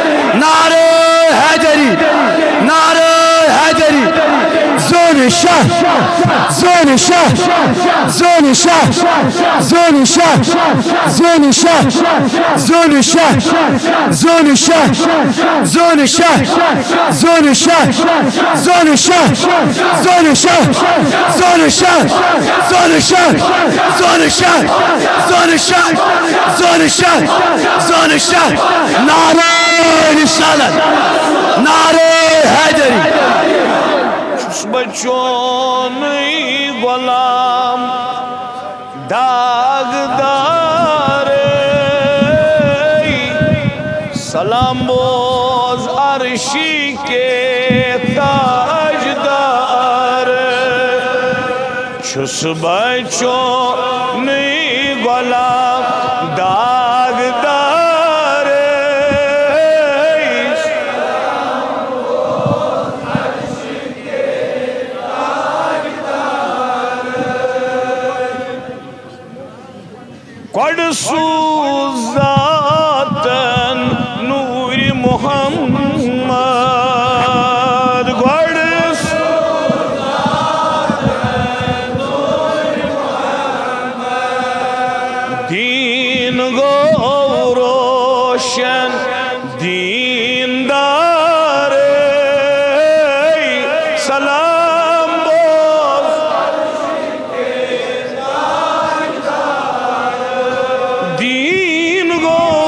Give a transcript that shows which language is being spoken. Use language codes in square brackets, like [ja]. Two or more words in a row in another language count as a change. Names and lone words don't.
[ks] نعرہ حیدری نعرہ حیدری زون شاہ زون شاہ زون شاہ زون شاہ زون شاہ زون شاہ زون شاہ زون شاہ زون شاہ زون شاہ زون شاہ زون شاہ زون شاہ زون شاہ زون شاہ زون شاہ زون شاہ نعرہ رسالت نعرہ حیدری بچون غلام داغدار سلام بوز [ur] عرشی کے تاجدار [ks] چھس بچون غلام داغدار قد سوزاتن نور محمد قد سوزاتن نور محمد دین گو روشن دین دار سلام بوز دین گو